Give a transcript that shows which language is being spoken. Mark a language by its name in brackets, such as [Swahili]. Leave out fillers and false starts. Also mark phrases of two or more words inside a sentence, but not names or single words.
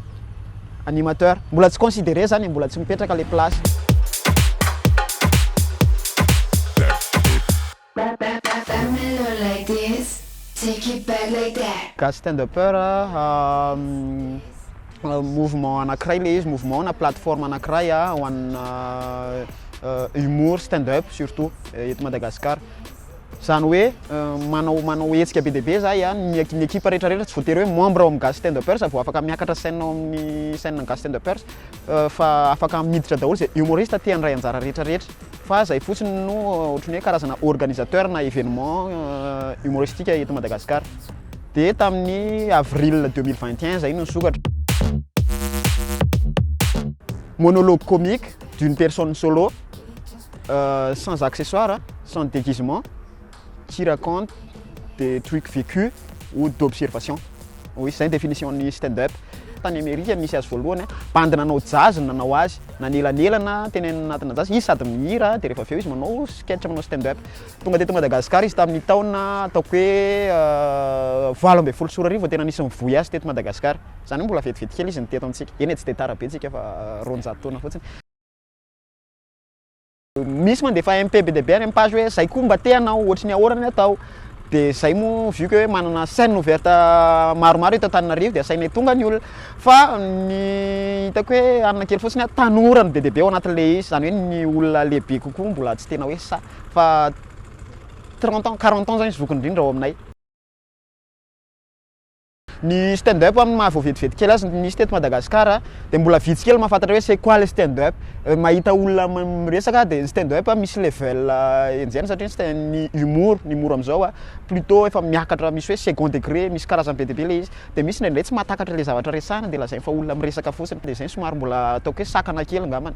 [Malagasy] Animateur, mbola tsy considéré zany, mbola tsy mipetraka [French] le place. [Malagasy] Ka stand-upper mouvement anankiray le izy, mouvement na plateforme anankiray ho anna [French] humour stand-up surtout [Malagasy] eto Madagasikara. Zany hoe manao hetsika be dia be zahay ny équipe rehetrarehetra tsy voatery hoe membre ao amin'ny gasy stand-uppers vao afaka miakatra scène ao amin'ny scène gasy stand-uppers fa afaka miditra daholo zay humoriste tia andray anjara rehetrarehetra fa zay fotsiny no ohatran'ny hoe karazana organisateur na [French] événement humoristique [Malagasy] eto Madagasikara. Dia tamin'ny avril 2021 zay no nisokatra. [French] Monologue comique d'une personne solo sans accessoires, sans déguisement, qui raconte des trucs vécus ou d'observation. Oui, c'est une définition de stand-up. [Malagasy] Tany Amerika misy azy voalohany bandy nanao jazz nanao azy nanelanelana teny anatina jazz izy sady mihira dia rehefa avy eo izy manao sketch manao stand-up. Tonga teto Madagasikara izy tamin'ny taona ataoko hoe 20 sy 10 tena nisy mivoy azy teto Madagasikara. Zany mbola vetivety kely izy niteto amintsika. Eny tsy dia tara be tsika fa 200 taona fotsiny. Misy mandefa MP be dia be any amin'ny page hoe zay koa mba te hanao ohatry ny ahorany atao. Dia zay mo [French] vu que [Malagasy] hoe manana [French] scène ouverte [Malagasy] maromaro eto Antananarivo dia sainay tonga ny olona fa ny hitako hoe anana kely fotsiny tanorany be dia be ao anatin'le izy zany hoe ny olona lehibe kokoa mbola tsy tena hoe sa fa [French] 30 ans 40 ans [Malagasy] zany izy vokony indrindra ao aminay. Ny stand-up maha voavetivety kely azy nisy teto Madagasikara dia mbola vitsy kely mahafantatra hoe [French] c'est quoi le stand-up. [Malagasy] Mahita olona miresaka dia ny stand-up misy level enjehana satria ny humour amin'izao plutôt efa miakatra misy hoe [French] second degré [Malagasy] misy karazany be dia be le izy dia misy ndraindray tsy mahatakatra le zavatra resahana dia lazainy fa olona miresaka fotsiny dia zay somary mbola ataoko hoe sakana kely angambany.